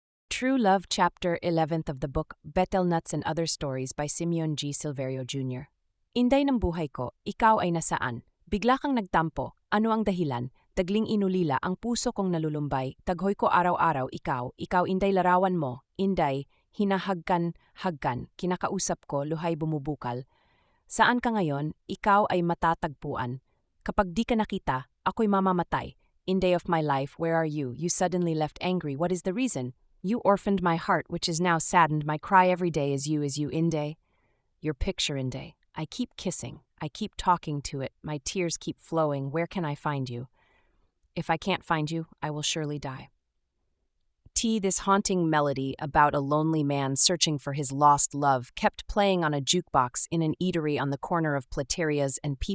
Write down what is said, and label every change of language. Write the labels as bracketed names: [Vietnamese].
[English] True Love Chapter 11th of the book Betelnuts and Other Stories by Simeon G. Silverio Jr. [Filipino] Inday ng buhay ko, ikaw ay nasaan? Bigla kang nagtampo, ano ang dahilan? Tagling inulila ang puso kong nalulumbay, taghoy ko araw-araw ikaw inday larawan mo, inday, hinahagkan, kinakausap ko, luhay bumubukal. Saan ka ngayon? Ikaw ay matatagpuan. Kapag di ka nakita, ako'y mamamatay. [English] Inday of my life, where are you? You suddenly left angry, what is the reason? You orphaned my heart, which is now saddened, my cry every day is you, Inday. Your picture, Inday. I keep kissing, I keep talking to it, my tears keep flowing, where can I find you? If I can't find you, I will surely die. This haunting melody about a lonely man searching for his lost love kept playing on a jukebox in an eatery on the corner of Platerias and P.